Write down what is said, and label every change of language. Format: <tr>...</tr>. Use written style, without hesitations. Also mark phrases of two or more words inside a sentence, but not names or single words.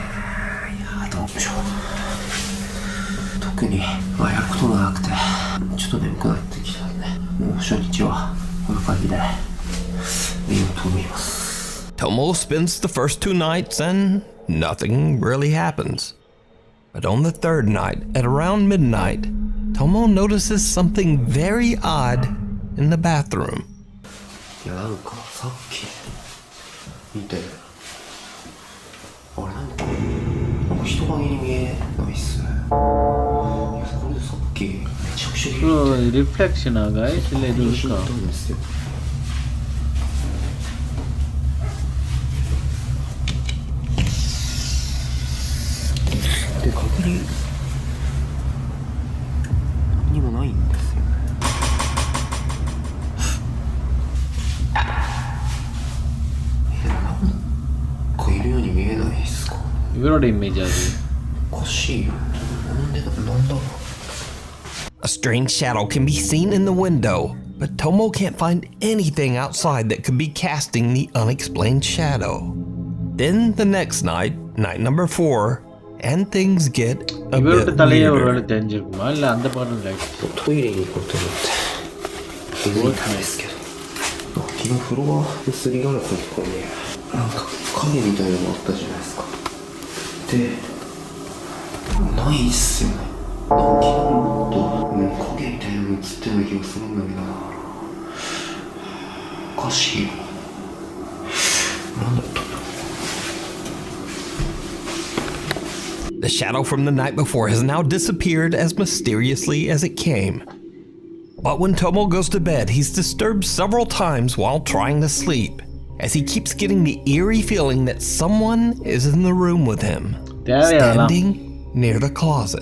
<ja>いやどうでしょう。特にまあやることもなくて、ちょっと眠くなってきたんで、もう初日はこんな感じで見ようと思います。</ja> <en>Tomo spends the first 2 nights and nothing really happens. But on the third night, at around midnight, Tomo notices something very odd in the bathroom.</en> <ja>いやなんかさっき見て、あれなんか人影に見えないっすね。いやこれでさっきめちゃくちゃ</ja> <ta>ஸோ ரிஃப்ளெக்ஷனாக இல்லை இது</ta> <ja>引い</ja> <ta>இருக்கா?</ta> <ja>たんですよ。で確認にもないんですよね。なんかいるように見えないですか？</ja> <ta>இவரோட இமேஜ் அது.</ta> <ja>おかしいよ。なんだろう。</ja> <en>A strange shadow can be seen in the window, but Tomo can't find anything outside that could be casting the unexplained shadow. Then the next night, night number 4, and things get a</en> <ta>இவரோட</ta> <en>bit</en> <ta>தலையே ஒரு வேளை</ta> <en>weirder.</en> <ta>தெரிஞ்சிருக்குமா, இல்லை அந்த பாடம் லைட்?</ta> <ja>トイレに行こうと思って気づいたんですけど、昨日風呂場のすりガラスのところになんか影みたいなのがあったじゃないですか。でないっすよね。なんか昨日もっと影みたいなの映ってない気がするんだけどな。おかしいよ。なんだったんだろう。</ja> <en>The shadow from the night before has now disappeared as mysteriously as it came. But when Tomo goes to bed, he's disturbed several times while trying to sleep, as he keeps getting the eerie feeling that someone is in the room with him, standing near the closet.</en>